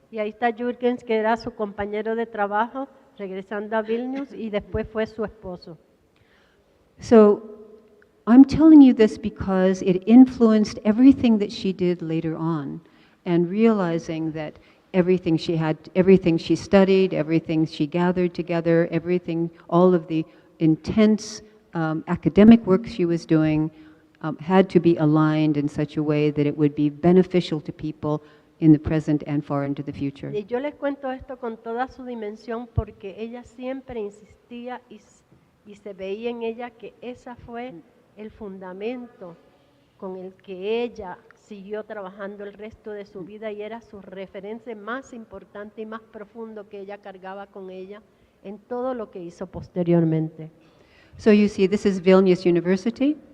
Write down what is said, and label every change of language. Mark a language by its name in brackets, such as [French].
[Spanish] Y ahí está Jürgens, que era su compañero de trabajo, regresando a Vilnius, y después fue su esposo. [English] So I'm telling you this because it influenced everything that she did later on, and realizing that everything she studied, everything she gathered together, all of the intense academic work she was doing had to be aligned in such a way that it would be beneficial to people in the present and far into the future. [Spanish] Y yo les cuento esto con toda su dimensión porque ella siempre insistía y se veía en ella que esa fue el fundamento con el que ella siguió trabajando el resto de su vida y era su referencia más importante y más profundo que ella cargaba con ella en todo lo que hizo posteriormente. [English] So you see, this is Vilnius University.